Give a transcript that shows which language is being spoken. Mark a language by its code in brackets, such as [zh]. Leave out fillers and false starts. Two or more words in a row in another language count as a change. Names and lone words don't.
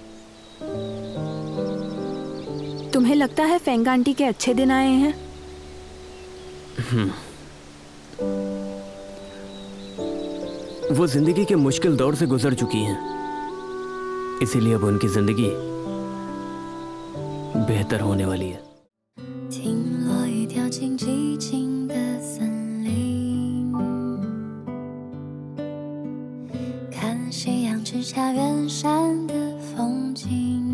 [hi] तुम्हें लगता है फेंग आंटी के अच्छे दिन आए हैं? वो जिंदगी के मुश्किल दौर से गुजर चुकी हैं, इसीलिए अब उनकी जिंदगी बेहतर होने वाली है। [zh] 听落雨掉进寂静的森林，看夕阳之下远山的风景。